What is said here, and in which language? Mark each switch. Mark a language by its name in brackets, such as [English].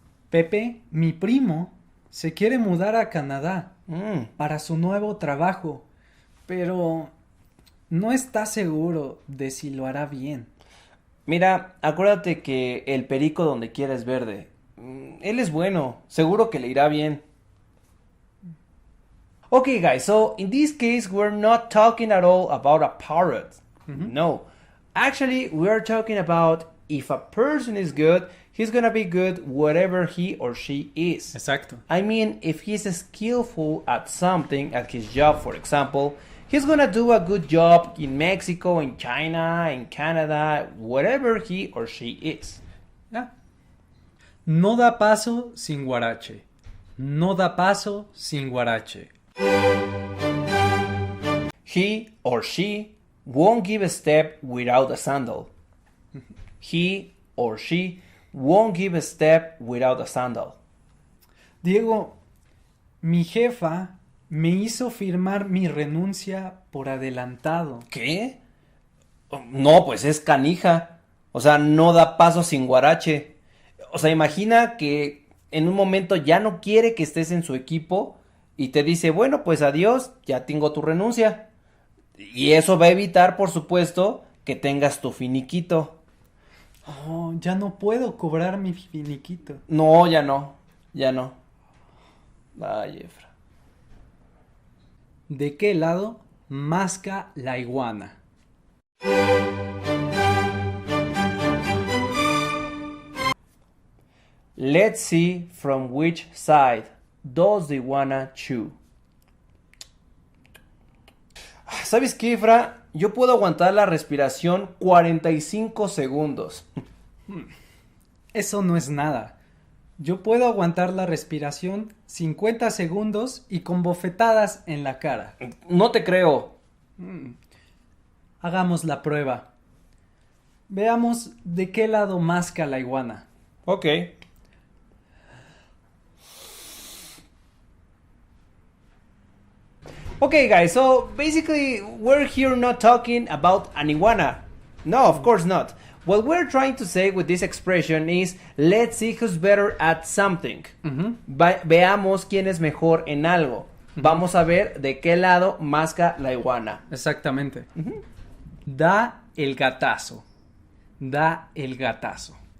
[Spanish] Pepe, mi primo, se quiere mudar a Canadá para su nuevo trabajo, pero no está seguro de si lo hará bien. Mira, acuérdate que el perico donde quiera es verde. Él es bueno, seguro que le irá bien. [English] Okay guys, so in this case we're not talking at all about a parrot. No, actually we're talking about if a person is good, he's gonna be good whatever he or she is. Exacto. I mean, if he's skillful at something, at his job for example, he's gonna do a good job in Mexico, in China, in Canada, whatever he or she is. [Spanish] Yeah. No da paso sin guarache. No da paso sin guarache. [English] He or she won't give a step without a sandal. He or she won't give a step without a sandal. [Spanish] Diego, mi jefa me hizo firmar mi renuncia por adelantado. ¿Qué? No, pues es canija. O sea, no da paso sin guarache. O sea, imagina que en un momento ya no quiere que estés en su equipo y te dice, bueno, pues adiós, ya tengo tu renuncia. Y eso va a evitar, por supuesto, que tengas tu finiquito. Oh, ya no puedo cobrar mi finiquito. No, ya no. Ay, Efra. ¿De qué lado masca la iguana? [English] Let's see from which side does the iguana chew. [Spanish] ¿Sabes qué, Efra? Yo puedo aguantar la respiración 45 segundos. Eso no es nada. Yo puedo aguantar la respiración 50 segundos y con bofetadas en la cara. No te creo. Hagamos la prueba. Veamos de qué lado masca la iguana. [English] Ok. Okay guys, so basically we're here not talking about an iguana. No, of course not. What we're trying to say with this expression is let's see who's better at something. [Spanish] Veamos quién es mejor en algo. Vamos a ver de qué lado masca la iguana. Exactamente. Da el gatazo. Da el gatazo.